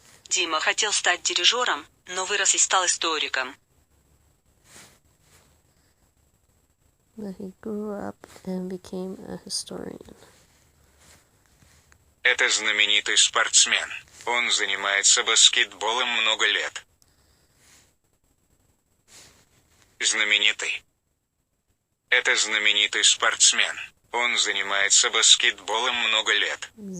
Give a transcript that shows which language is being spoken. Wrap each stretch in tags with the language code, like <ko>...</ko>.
<ru>Дима хотел стать дирижером, но вырос и стал историком.</ru> <en>But he grew up and became a historian.</en> <ru>Это знаменитый спортсмен. Он занимается баскетболом много лет. Знаменитый. Это знаменитый спортсмен. Он занимается баскетболом много лет.</ru>